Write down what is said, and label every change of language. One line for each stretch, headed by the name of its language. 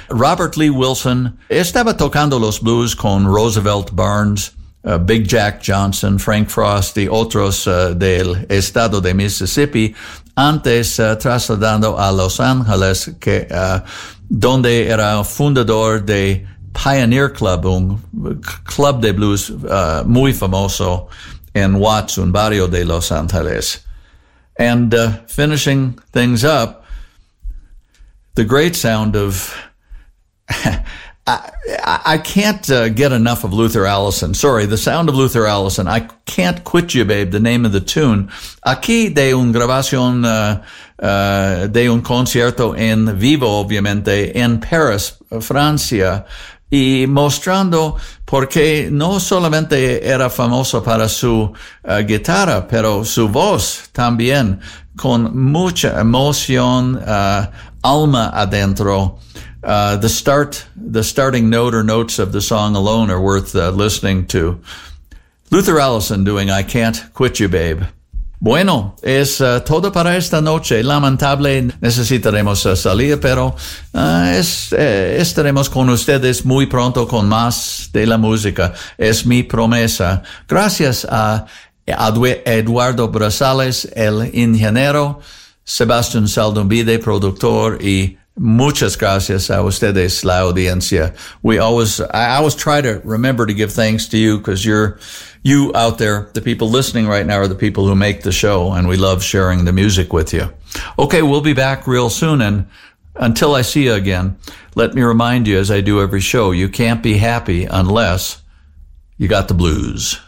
Spanish: Robert Lee Wilson estaba tocando los blues con Roosevelt Burns, Big Jack Johnson, Frank Frost y otros del estado de Mississippi, antes trasladando a Los Ángeles, que donde era fundador de Pioneer Club, un club de blues muy famoso en Watts, un barrio de Los Ángeles.
English: And finishing things up, the great sound of... I can't get enough of Luther Allison. Sorry, the sound of Luther Allison. I can't quit you, babe, the name of the tune.
Spanish: Aquí de un grabación de un concierto en vivo, obviamente, en Paris, Francia. Y mostrando porque no solamente era famoso para su guitarra, pero su voz también, con mucha emoción, alma adentro.
English: The starting note or notes of the song alone are worth listening to. Luther Allison doing I Can't Quit You, Babe.
Spanish: Bueno, es todo para esta noche. Lamentable, necesitaremos salir, pero estaremos con ustedes muy pronto con más de la música. Es mi promesa. Gracias a Eduardo Brazales, el ingeniero, Sebastián Saldumbide, productor, y muchas gracias a ustedes, la audiencia.
English: I always try to remember to give thanks to you, because you out there, the people listening right now, are the people who make the show, and we love sharing the music with you. Okay, we'll be back real soon, and until I see you again, let me remind you, as I do every show, you can't be happy unless you got the blues.